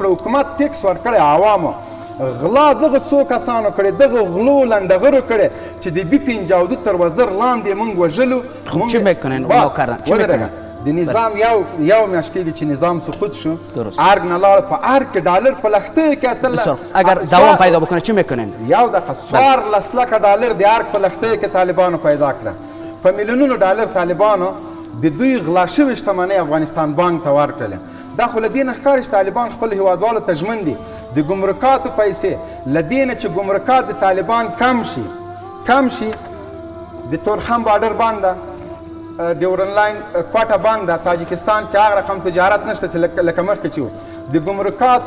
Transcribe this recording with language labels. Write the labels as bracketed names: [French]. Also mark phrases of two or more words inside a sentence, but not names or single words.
[Pashto] حکومت ټیکس ورکړی عوامو، غلا دغه څو کسانو کړی، دغه غلو لنډغرو کړی چې د بي 52 تر وزر لاندې موږ وژلو. د نظام یو میاشت کېږي چې نظام سقوط شو درست. ارګ نه لاړ په ارګ کې ډالر په لښتیو کې [Persian] بسیار اگر دوام پیدا بکنه چه میکنند؟ [Pashto] یو دقیقه 14 لکه ډالر د ارګ په لښتیو کې طالبانو پیدا کړه په میلیونونو ډالر طالبانو د دوی غلا شوې شتمنۍ افغانستان بانک ته ورکړلې دا خو له دې نه ښکاري چې طالبان خپل هیوادوالو ته ژمن دي د ګمرکاتو پیسې له دې نه چې ګمرکات د طالبان کم شي د تورخم بارډر بنده ډیورن لاین کوټه بنده تاجکستان کې هغه رقم تجارت نشته چې لکه مخکې چې و د ګمرکاتو